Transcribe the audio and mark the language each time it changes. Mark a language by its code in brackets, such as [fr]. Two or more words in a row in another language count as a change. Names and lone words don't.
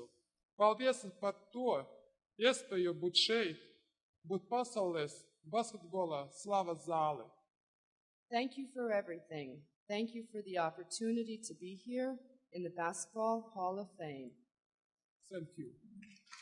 [lv] Paldies par to iespēju būt šeit, būt pasaules basketbola slavas zāle. [en] Thank you for everything. Thank you for the opportunity to be here in the Basketball Hall of Fame. Thank you.